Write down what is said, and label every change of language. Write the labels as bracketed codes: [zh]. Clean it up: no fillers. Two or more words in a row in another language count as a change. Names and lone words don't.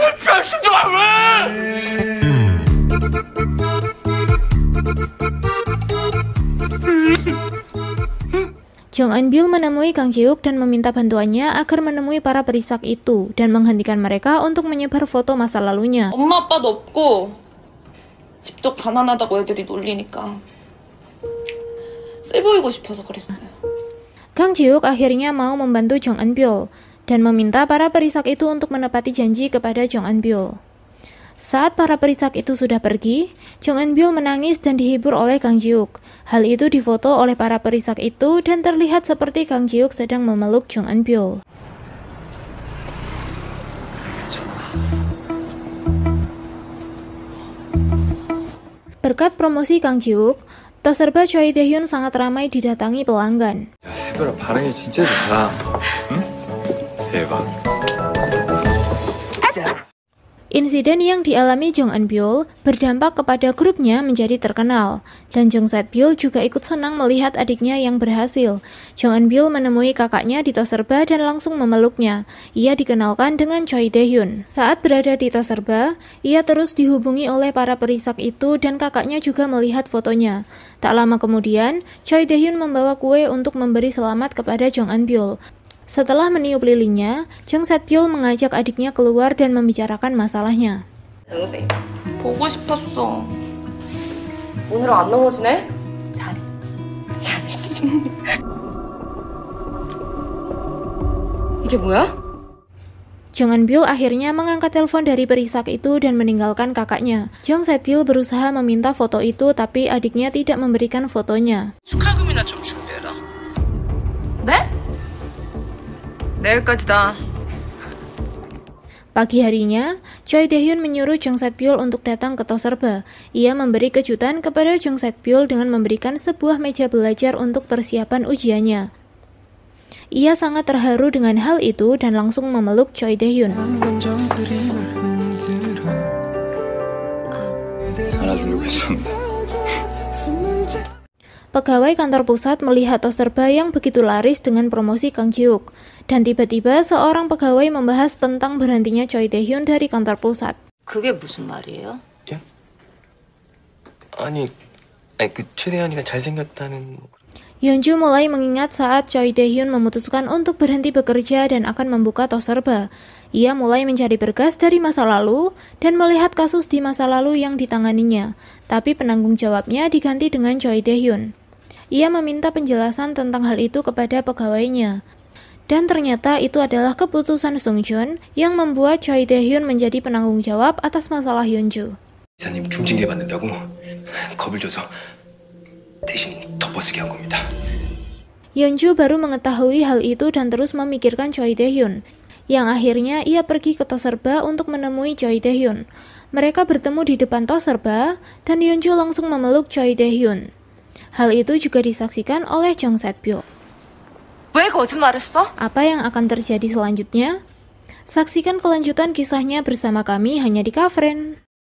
[id] Jung Eun-byul menemui Kang Ji-wook dan meminta bantuannya agar menemui para perisak itu dan menghentikan mereka untuk menyebar foto masa lalunya. [ko] 엄마 아빠도 없고 집도 가난하다고 애들이 놀리니까 세 보이고 싶어서 그랬어요. [id] Kang Ji-wook akhirnya mau membantu Jung Eun-byul dan meminta para perisak itu untuk menepati janji kepada Jung Eun-byul. Saat para perisak itu sudah pergi, Jung Eun-byul menangis dan dihibur oleh Kang Ji-wook. Hal itu difoto oleh para perisak itu dan terlihat seperti Kang Ji-wook sedang memeluk Jung Eun-byul. Berkat promosi Kang Ji-wook, tos serba Choi Tae-hyun sangat ramai didatangi pelanggan. [ko] 야, 새별아 반응이 진짜 좋다. 응? 대박. [id] Insiden yang dialami Jung Eun-byul berdampak kepada grupnya menjadi terkenal, dan Jung Set-byul juga ikut senang melihat adiknya yang berhasil. Jung Eun-byul menemui kakaknya di tos serba dan langsung memeluknya. Ia dikenalkan dengan Choi Tae-hyun. Saat berada di tos serba, ia terus dihubungi oleh para perisak itu dan kakaknya juga melihat fotonya. Tak lama kemudian, Choi Tae-hyun membawa kue untuk memberi selamat kepada Jung Eun-byul. Setelah meniup lilinnya, Jung Set-byul mengajak adiknya keluar dan membicarakan masalahnya. [ko] 영생, 보고 싶었어. 오늘은 안 넘어지네? 잘했지. 잘했어. 이게 뭐야? [id] Jung Eun-byul akhirnya mengangkat telepon dari perisak itu dan meninggalkan kakaknya. Jung Set-byul berusaha meminta foto itu, tapi adiknya tidak memberikan fotonya. [ko] 축하금이나 좀 준비해라. 네? 내일까지다. [id] Pagi harinya, Choi Tae-hyun menyuruh Jung Set-byul untuk datang ke tos serba. Ia memberi kejutan kepada Jung Set-byul dengan memberikan sebuah meja belajar untuk persiapan ujiannya. Ia sangat terharu dengan hal itu dan langsung memeluk Choi Dae-hyun. [ko] 안아주려고 했었는데. [id] Pegawai kantor pusat melihat tos serba yang begitu laris dengan promosi Kang Ji-wook. Dan tiba-tiba seorang pegawai membahas tentang berhentinya Choi Dae-hyun dari kantor pusat. [ko] 그게 무슨 말이에요? 예? 아니 그 최대한이가 잘생겼다는 뭐 그런... [id] Yeonju mulai mengingat saat Choi Dae-hyun memutuskan untuk berhenti bekerja dan akan membuka tos serba. Ia mulai mencari berkas dari masa lalu dan melihat kasus di masa lalu yang ditanganinya. Tapi penanggung jawabnya diganti dengan Choi Dae-hyun. Ia meminta penjelasan tentang hal itu kepada pegawainya. Dan ternyata itu adalah keputusan Sung-joon yang membuat Choi Dae-hyun menjadi penanggung jawab atas masalah Yeonju. [ko] 이사님 중징계 받는다고 겁을 줘서 대신 덮어쓰게 한 겁니다. [id] Yeonju baru mengetahui hal itu dan terus memikirkan Choi Dae-hyun. Yang akhirnya ia pergi ke tos serba untuk menemui Choi Dae-hyun. Mereka bertemu di depan tos serba dan Yeonju langsung memeluk Choi Dae-hyun. Hal itu juga disaksikan oleh Jung Set-byo. [ko] 왜 거짓말했어? [id] Apa yang akan terjadi selanjutnya? Saksikan kelanjutan kisahnya bersama kami hanya di Kafren.